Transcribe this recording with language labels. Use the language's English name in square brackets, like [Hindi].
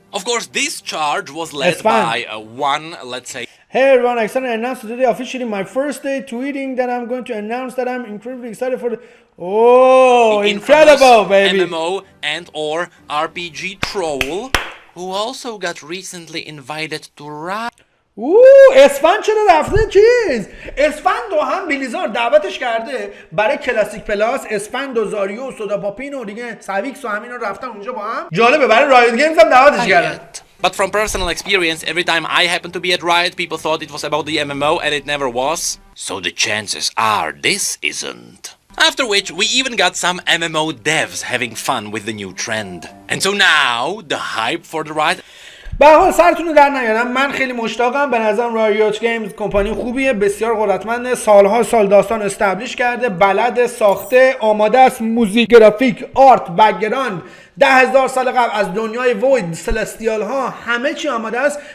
[English] Of course, this charge was led by one, let's say... Hey everyone, I suddenly announced today officially my first day tweeting that I'm going to announce that I'm incredibly excited for the... Oh, incredible, baby! MMO and or RPG troll, who also got recently invited to Riot. [Persian] اسفند چرا رفته چیز؟ اسفند رو هم بلیزارد دعوتش کرده برای کلاسیک پلاس. اسفند و زاریو و سودا پاپین و دیگه سویکس و همین رو رفتن اونجا با هم. جالبه برای رایت گیمز هم دعوتش کردن. [English] But from personal experience, every time I happened to be at Riot, people thought it was about the MMO and it never was. So the chances are this isn't. After which, we even got some MMO devs having fun with the new trend. And so now, the hype for the Riot... [Persian] به هر حال سرتون رو در نیارم، من خیلی مشتاقم. به نظرم رایوت گیمز کمپانی خوبیه، بسیار قدرتمنده، سالها سال داستان استبلیش کرده، بلد، ساخته، آماده است، موزیک، گرافیک، آرت، بک‌گراند، 10,000 سال قبل از دنیای وید، سلستیال ها، همه چی آماده است.